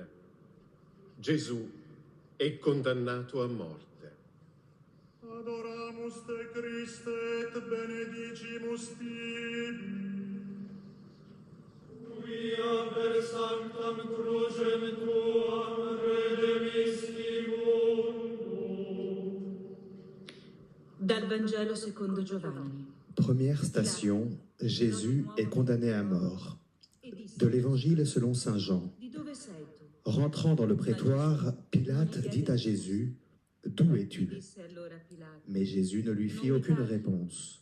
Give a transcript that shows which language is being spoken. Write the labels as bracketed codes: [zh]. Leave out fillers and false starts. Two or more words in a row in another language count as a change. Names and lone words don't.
[it] Gesù è condannato a morte. [la] Adoramus te Christe et benedicimus tibi. Quia per sanctam crucem tuam redemisti mundo. [it] Dal Vangelo secondo Giovanni. [fr] Première station, Jésus est condamné à mort. De l'Évangile selon saint Jean. Rentrant dans le prétoire, Pilate dit à Jésus, « D'où es-tu » Mais Jésus ne lui fit aucune réponse.